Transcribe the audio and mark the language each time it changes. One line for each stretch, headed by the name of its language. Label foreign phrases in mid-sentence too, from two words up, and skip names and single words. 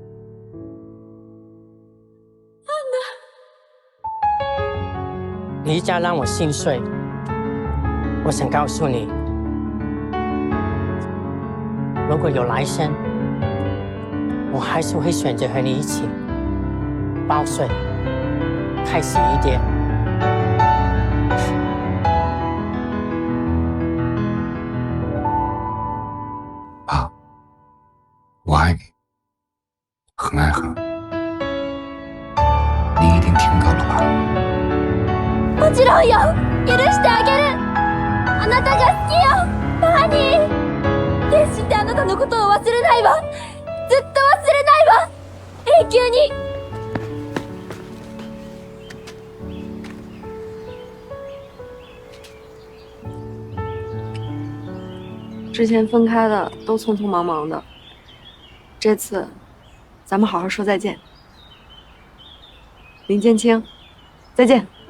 Chinese: 离家让我心碎，我想告诉你，如果有来生，我还是会选择和你一起报税，开心一点。爸，我爱你，很爱很。你一定听到了吧？
Japanese: もちろんよ、許してあげる。あなたが好きよ、バーニー。決してあなたのことを忘れないわ。ずっと忘れないわ。永久に。
Chinese: 之前分开的都匆匆忙忙的，这次咱们好好说再见。林建清，再见。